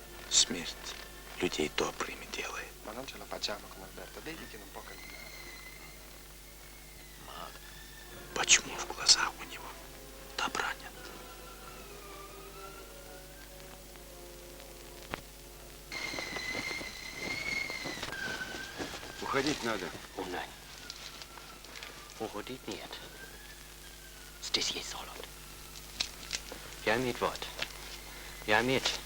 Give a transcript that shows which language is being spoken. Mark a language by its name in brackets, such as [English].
[Russian] Смерть людей добрыми делает. [Italian] Ma non ce la facciamo con Alberto, vedi che non può camminare. [Russian] Почему в глазах у него добра нет? Уходить надо. [German] О, nein. [Russian] Уходить нет. Здесь есть золото. Я имею вот. Я имею.